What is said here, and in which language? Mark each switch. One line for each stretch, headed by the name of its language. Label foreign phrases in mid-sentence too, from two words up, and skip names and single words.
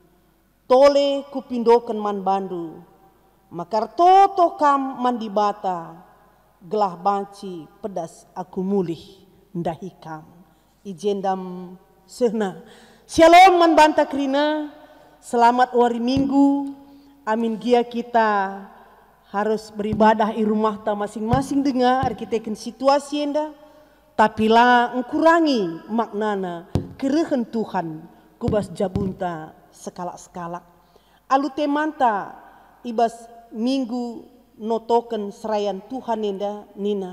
Batak Karo: Tole kupindoken man bandu, maka toto kam man dibata. Gelah banci pedas aku mulih ndahi kam. Ijendam sehna. Shalom man banta krina.
Indonesian: Selamat hari Minggu.
Batak Karo: Amin gia
Indonesian: kita harus beribadah di rumah ta masing-masing dengar arkiteken situasi enda.
Batak Karo: Tapi lah ngkurangi maknana kerehen Tuhan kubas jabunta sekalak-sekalak. Alu temanta ibas minggu notoken serayan Tuhan enda nina.